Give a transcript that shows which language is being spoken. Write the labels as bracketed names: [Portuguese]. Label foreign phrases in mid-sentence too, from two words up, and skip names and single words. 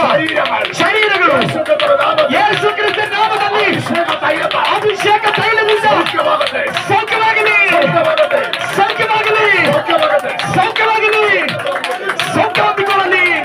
[Malayalam] ശരീരങ്ങൾ [Kannada] ಶರೀರಗಳು [Malayalam] യേശുവിന്റെ നാമത്തിൽ [Kannada] ಯೇಸು ಕ್ರಿಸ್ತ ನಾಮದಲ್ಲಿ [Malayalam] അഭിഷേക തൈലത്താൽ [Kannada] ಅಭಿಷೇಕ ತೈಲದಿಂದ [Malayalam] സൗഖ്യമാകട്ടെ, [Kannada] ಸೌಖ್ಯವಾಗಲಿ, [Malayalam] സൗഖ്യമാകട്ടെ, [Kannada] ಸೌಖ್ಯವಾಗಲಿ, [Malayalam] സൗഖ്യമാകട്ടെ. [Kannada] ಸೌಖ್ಯವಾಗಲಿ, ಸೌಖ್ಯ ಹೊಂದಿಕೊಳ್ಳಲಿ.